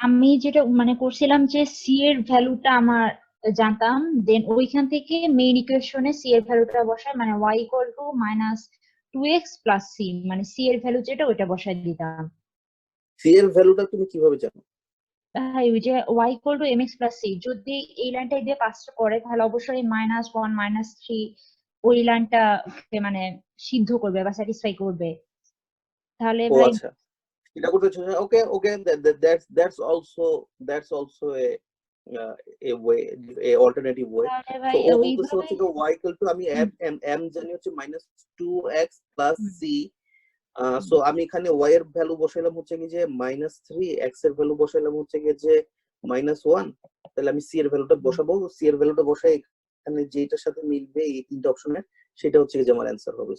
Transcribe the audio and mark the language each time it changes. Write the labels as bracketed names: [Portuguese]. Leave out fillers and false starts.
[Bangla] আমি যেটা মানে করছিলাম যে c এর ভ্যালুটা আমার জানতাম, দেন ওইখান থেকে মেইন ইকুয়েশনে c এর ভ্যালুটা বসাই, মানে y = -2x + c, মানে c এর ভ্যালু যেটা ওইটা বসাই দিতাম। সি এর ভ্যালুটা তুমি কিভাবে জানো? ভাই ওই যে y = mx + c, যদি এই লাইনটা দিয়ে পাস করে তাহলে অবশ্যই -1 -3 ওই লাইনটা মানে সিদ্ধ করবে বা স্যাটিসফাই করবে। তাহলে ও ভাই আচ্ছা, এটা করতে হচ্ছে। [English] Okay okay, that's also a way, a alternative way. [Bangla] তাহলে [English] So [Bangla] ভাই ও বলতেছে ওইভাবে হচ্ছে যে y = আমি m জানি হচ্ছে -2x + c। সো আমি এখানে y এর ভ্যালু বসাইলাম হচ্ছে কি যে -3, x এর ভ্যালু বসাইলাম হচ্ছে কি যে -1। তাহলে আমি c এর ভ্যালুটা বসাবো, c এর ভ্যালুটা বসাই এখানে যেটার সাথে মিলবে এই তিনটা অপশনে, সেটা হচ্ছে কি যে আমার অ্যান্সার হবে।